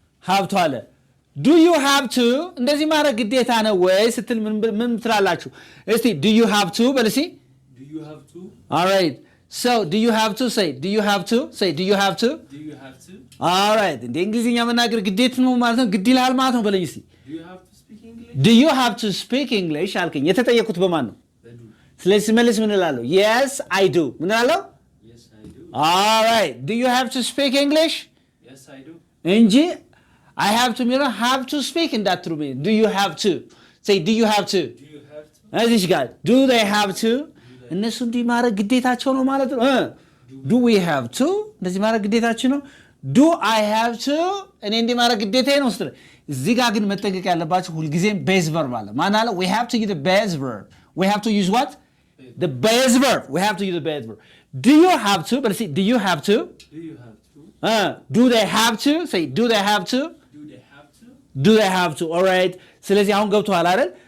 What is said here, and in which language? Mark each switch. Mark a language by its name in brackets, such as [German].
[Amharic] have to አለ። [English] do you have to [Amharic] እንደዚህ ማድረግ ግዴታ ነው ወይ ስትል ምን ትላላችሁ? እስቲ [English] do you have to [Amharic] በልሲ [English] Do you have to? all right, so do you have to say do you have to say do you have to Do you have to? all right [Amharic] እንደ እንግሊዝኛ መናገር ግዴታ ነው ማለት ነው ግድ ይላል ማለት ነው በለኝ እስቲ [English] Do you have to speak English? do you have to speak English [Amharic] አልከኝ የተጠየቁት በማን ነው? [English] They do. [Amharic] ስለዚህ መልስ ምን እላለሁ? [English] yes I do [Amharic] ምን እላለሁ? [English] Yes, I do. all right, do you have to speak English Yes, I do. [Amharic] እንጂ [English] I have to mean have to speak in that true meaning. do you have to say do you have to Do you have to? [Amharic] እዚህ ጋር [English] do they have to [Amharic] እነሱ እንዲህ ማድረግ ግዴታቸው ነው ማለት ነው። [English] do we have to [Amharic] እንደዚህ ማድረግ ግዴታችን ነው። [English] do I have to [Amharic] እኔ እንዲህ ማድረግ ግዴታዬ ነው ስትል እዚህ ጋር ግን መጠንቀቅ ያለባችሁ ሁልጊዜም [English] base verb [Amharic] አለ። ማን አለ? [English] we have to use the base verb. we have to use what? the base verb. we have to use the base verb. do you have to but see do you have to Do you have to? do they have to say do they have to Do they have to? do they have to all right [Amharic] ስለዚህ አሁን ገብቷል አይደል?